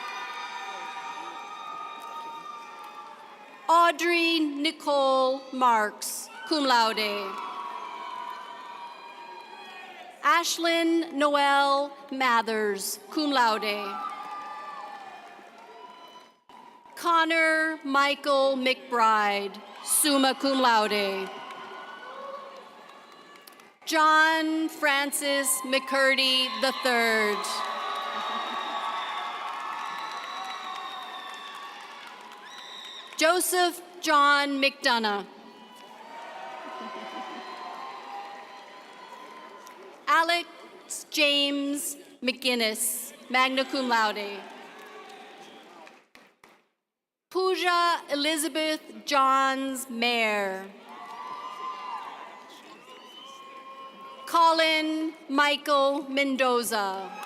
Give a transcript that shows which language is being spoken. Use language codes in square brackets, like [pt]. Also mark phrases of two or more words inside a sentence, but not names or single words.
[en] Audrey Nicole Marks, [la] cum laude. [en] Ashlyn Noel Mathers, [la] cum laude. [en] Connor Michael McBride, [la] summa cum laude. [en] John Francis McCurdy III. Joseph John McDonough. Alex James McGinnis, [la] magna cum laude. [en] Pooja Elizabeth Johns Mayer. Colin Michael Mendoza.